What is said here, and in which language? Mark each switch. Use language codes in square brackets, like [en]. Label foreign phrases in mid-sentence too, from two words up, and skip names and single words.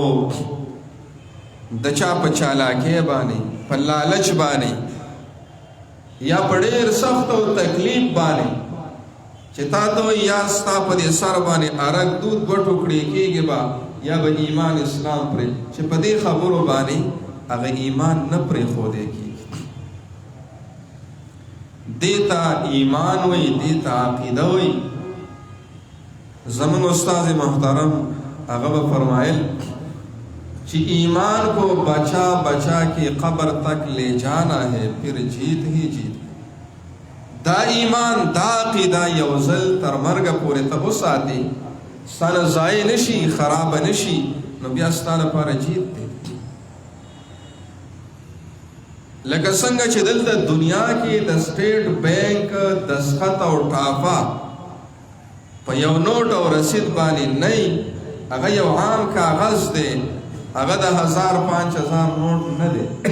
[ps] د چا په چالاکۍ باندې په لالچ باندې یا په ډېر سخت او تکلیف باندې چې تا ته وایي یا ستا په دې سر باندې ارګ دود دوه ټوکړې کېږي به یا به ایمان اسلام پرې چې په دې خبرو باندې هغه ایمان نه پرېښودی کېږي دې ته ایمان وایي دې ته عقیده وایي زمونږ استاد محترم هغه به فرمایل چې [ur] ایمان کو بچا بچا کے قبر تک لے جانا ہے پھر جیت ہی جیت [ps] دا ایمان دا عقیده یو ځل تر مرګه پورې ته وساتې ستا نه ضایع نشي خرابه نشي نو بیا ستا لپاره جیت دی لکه څنګه چې دلته دنیا کې د سټیټ بینک دستخط او ټاپه په یو نوټ او رسید باندې نه هغه یو عام کاغذ دی، هغه د 1000-5000 نوټ نه دی.